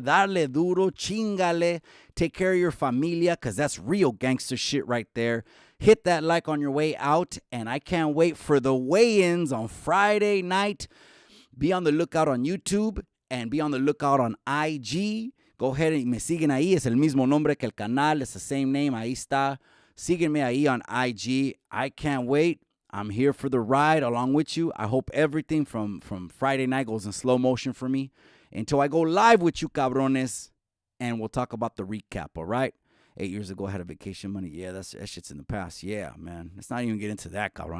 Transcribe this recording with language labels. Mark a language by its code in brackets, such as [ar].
[es] Dale duro, chingale. [en] Take care of your familia, because that's real gangster shit right there. Hit that like on your way out. And I can't wait for the weigh-ins on Friday night. Be on the lookout on YouTube and be on the lookout on IG. Go ahead and [es] me siguen ahí. Es el mismo nombre que el canal. [en] It's the same name. [es] Ahí está. Síguenme ahí [en] on IG. I can't wait. I'm here for the ride along with you. I hope everything from Friday night goes in slow motion for me until I go live with you, cabrones. And we'll talk about the recap, all right? 8 years ago, I had a vacation money. Yeah, that shit's in the past. Yeah, man. Let's not even get into that, cabron.